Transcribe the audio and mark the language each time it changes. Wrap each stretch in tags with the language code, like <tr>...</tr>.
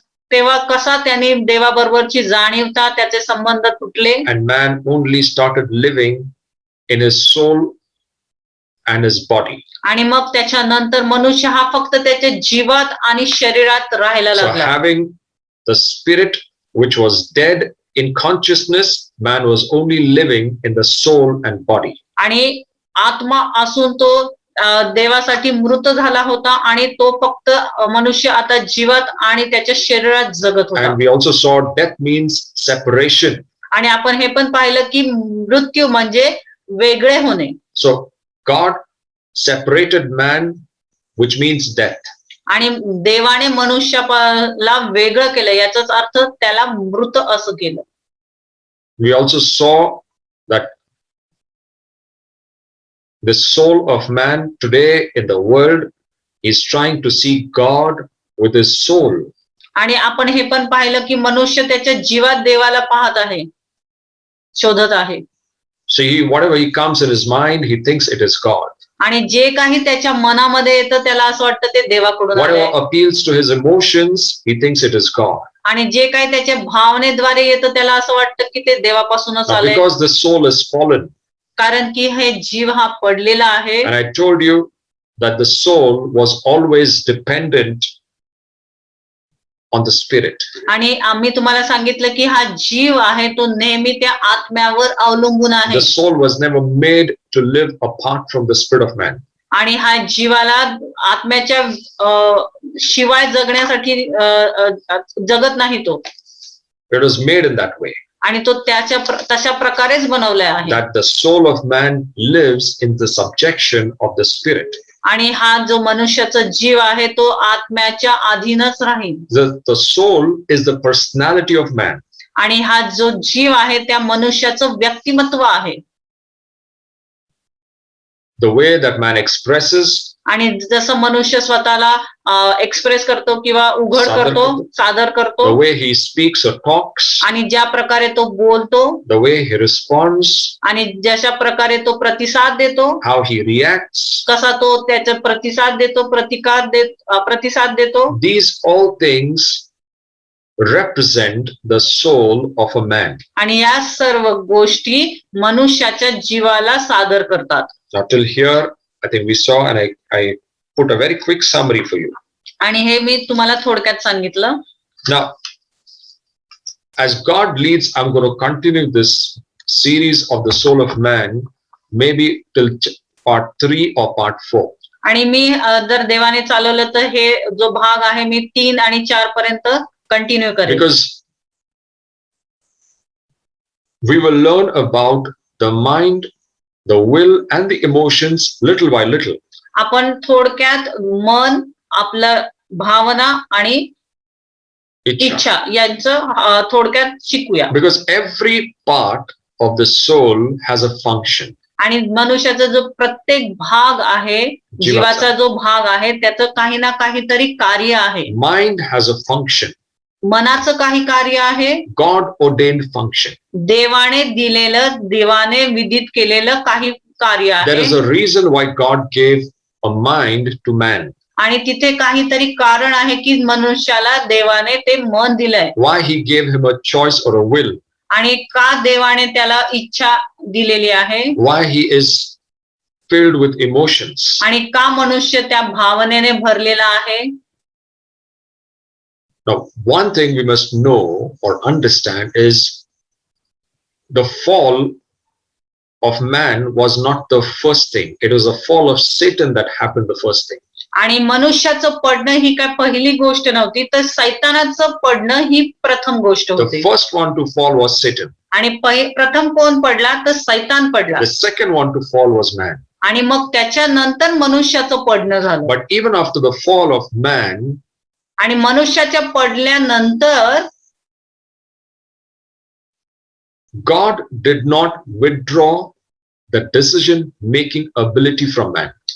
<mr>तेव्हा कसा त्याने देवाबरोबरची जाणीवता, त्याचे संबंध तुटले.</mr> <en>And man only started living in his soul and his body.</en> <mr>आणि मग त्याच्यानंतर मनुष्य हा फक्त त्याच्या जीवात आणि शरीरात राहायला</mr> <en>So</en> <mr>लागला.</mr> <en>having the spirit which was dead in consciousness, man was only living in the soul and body.</en> <mr>आणि आत्मा असून तो देवासाठी मृत झाला होता आणि तो फक्त मनुष्य आता जीवात आणि त्याच्या शरीरात जगत होता.</mr> <en>And we also saw death means separation.</en> <mr>आणि आपण हे पण पाहिलं की मृत्यू म्हणजे वेगळे होणे.</mr> <en>So God separated man, which means death.</en> <mr>आणि देवाने मनुष्याला वेगळं केलं, याचाच अर्थ त्याला मृत असं केलं.</mr> <en>We also saw that the soul of man today in the world is trying to see God with his soul.</en> <mr>आणि आपण हे पण पाहिलं की मनुष्य त्याच्या जीवात देवाला पाहत आहे, शोधत आहे.</mr> <en>So whatever he comes in his mind, he thinks it is God.</en> <mr>आणि जे काही त्याच्या मनामध्ये येतं त्याला असं वाटतं ते देवाकडून आलंय.</mr> <en>Whatever appeals to his emotions, he thinks it is God.</en> <mr>आणि जे काही त्याच्या भावनेद्वारे येतं त्याला असं वाटतं की ते देवापासूनच</mr> <en>Now,</en> <mr>आलंय.</mr> <en>because the soul is fallen,</en> <mr>कारण की हे जीव हा पडलेला आहे.</mr> <en>and I told you that the soul was always dependent on the spirit.</en> <mr>आणि आम्ही तुम्हाला सांगितलं की हा जीव आहे तो नेहमी त्या आत्म्यावर अवलंबून आहे.</mr> <en>The soul was never made to live apart from the spirit of man.</en> <mr>आणि हा जीवाला आत्म्याच्या शिवाय जगण्यासाठी जगत नाही तो.</mr> <en>It was made in that way.</en> <mr>आणि तो तशा प्रकारेच बनवला आहे.</mr> <en>That the soul of man lives in the subjection of the spirit.</en> <mr>आणि हा जो मनुष्याचा जीव आहे तो आत्म्याच्या अधीनच राहील.</mr> <en>The soul is the personality of man.</en> <mr>आणि हा जो जीव आहे त्या मनुष्याचं व्यक्तिमत्व आहे.</mr> <en>The way that man expresses.</en> <mr>आणि जसं मनुष्य स्वतःला एक्सप्रेस करतो किंवा उघड करतो, सादर करतो.</mr> <en>The way he speaks or talks.</en> <mr>आणि ज्या प्रकारे तो बोलतो.</mr> <en>The way he responds.</en> <mr>आणि जशा प्रकारे तो प्रतिसाद देतो.</mr> <en>How he reacts.</en> <mr>कसा तो त्याचा प्रतिसाद देतो, प्रतिसाद देतो.</mr> <en>These all things represent the soul of a man.</en> <mr>आणि या सर्व गोष्टी मनुष्याच्या जीवाला सादर करतात.</mr> <en>Now till here, I think we saw, and I put a very quick summary for you.</en> <mr>आणि हे मी तुम्हाला थोडक्यात सांगितलं.</mr> <en>Now, as God leads, I'm going to continue this series of the soul of man, maybe till part 3 or part 4.</en> <mr>आणि मी जर देवाने चालवलं तर हे जो भाग आहे मी 3 आणि 4 पर्यंत कंटिन्यू करेन.</mr> <en>Because we will learn about the mind, the will, and the emotions little by little.</en> <mr>आपण थोडक्यात मन, आपलं भावना आणि इच्छा यांचं थोडक्यात शिकूया.</mr> <en>Because every part of the soul has a function.</en> <mr>आणि मनुष्याचा जो प्रत्येक भाग आहे, जीवाचा जो भाग आहे, त्याचं काही ना काहीतरी कार्य आहे.</mr> <en>Mind has a function.</en> <mr>मनाचं काही कार्य आहे.</mr> <en>God ordained function.</en> <mr>देवाने दिलेलं, देवाने विधित केलेलं काही कार्य आहे.</mr> <en>There is a reason why God gave a mind to man.</en> <mr>आणि तिथे काहीतरी कारण आहे की मनुष्याला देवाने ते मन दिलंय.</mr> <en>Why he gave him a choice or a will.</en> <mr>आणि का देवाने त्याला इच्छा दिलेली आहे.</mr> <en>Why he is filled with emotions.</en> <mr>आणि का मनुष्य त्या भावनेने भरलेला आहे.</mr> <en>Now, one thing we must know or understand is the fall of man was not the first thing. It was the fall of Satan that happened the first thing.</en> <mr>आणि मनुष्याचं पडणं ही काय पहिली गोष्ट नव्हती, तर सैतानाचं पडणं ही प्रथम गोष्ट</mr> <en>The</en> <mr>होती.</mr> <en>first one to fall was Satan.</en> <mr>आणि प्रथम कोण पडला तर सैतान पडला.</mr> <en>The second one to fall was man.</en> <mr>आणि मग त्याच्यानंतर मनुष्याचं पडणं झालं.</mr> <en>But even after the fall of man,</en> <mr>आणि मनुष्याच्या पडल्यानंतर</mr> <en>God did not withdraw the decision making ability from man.</en>